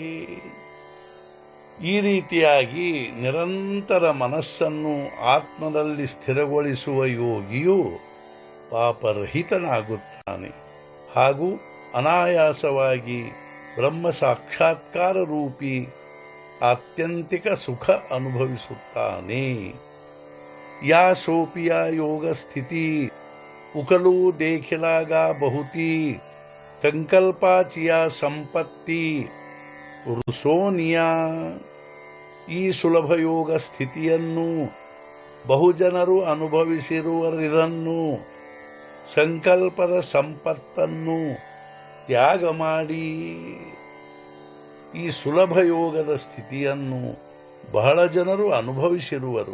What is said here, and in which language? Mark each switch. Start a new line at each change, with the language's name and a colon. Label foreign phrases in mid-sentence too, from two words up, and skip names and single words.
Kannada: ಈ ರೀತಿಯಾಗಿ ನಿರಂತರ ಮನಸ್ಸನ್ನು ಆತ್ಮದಲ್ಲಿ ಸ್ಥಿರಗೊಳಿಸುವ ಯೋಗಿಯು ಪಾಪರಹಿತನಾಗುತ್ತಾನೆ ಹಾಗೂ ಅನಾಯಾಸವಾಗಿ ಬ್ರಹ್ಮ ಸಾಕ್ಷಾತ್ಕಾರ ರೂಪಿ ಆತ್ಯಂತಿಕ ಸುಖ ಅನುಭವಿಸುತ್ತಾನೆ।
Marathi: या सोपिया योग स्थिती उकलू देखिलागा बहुती संकल्पाचिया संपत्ति रुसोनिया।
Kannada: ಈ ಸುಲಭ ಯೋಗ ಸ್ಥಿತಿಯನ್ನು ಬಹುಜನರು ಅನುಭವಿಸಿರುವರಿದನ್ನು ಸಂಕಲ್ಪದ ಸಂಪತ್ತನ್ನು ತ್ಯಾಗ ಮಾಡಿ ಈ ಸುಲಭ ಯೋಗದ ಸ್ಥಿತಿಯನ್ನು ಬಹಳ ಜನರು ಅನುಭವಿಸಿರುವರು।